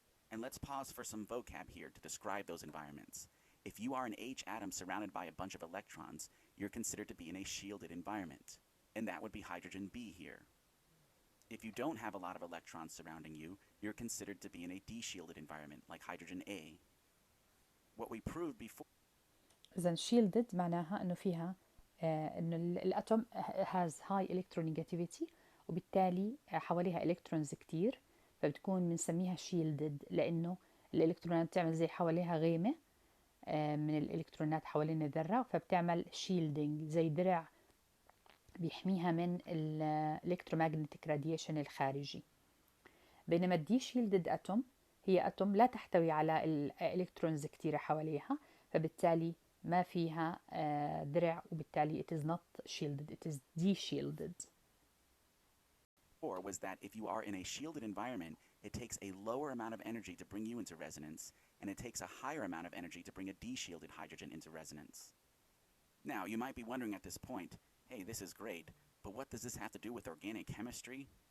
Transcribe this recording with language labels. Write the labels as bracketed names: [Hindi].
[English] And let's pause for some vocab here to describe those environments. If you are an H atom surrounded by a bunch of electrons, you're considered to be in a shielded environment, and that would be hydrogen B here. If you don't have a lot of electrons surrounding you, you're considered to be in a de-shielded environment, like hydrogen A. What we proved before... [Arabic] إذن shielded معناها إنه فيها إنه الأتوم [English] has high electronegativity، [Arabic] وبالتالي حواليها إلكترونز كتير، فبتكون بنسميها shielded لأنه الإلكترونات بتعمل زي حواليها غيمة من الإلكترونات حوالين الذرة، فبتعمل shielding زي درع بيحميها من الإلكترومagnetic radiation الخارجي. بينما الدي shielded أتوم هي أتوم لا تحتوي على الإلكترونز كتيرة حواليها، فبالتالي ما فيها درع، وبالتالي [English] it is not shielded, it is de-shielded. Or was that if you are in a shielded environment, it takes a lower amount of energy to bring you into resonance, and it takes a higher amount of energy to bring a de-shielded hydrogen into resonance. Now, you might be wondering at this point, hey, this is great, but what does this have to do with organic chemistry?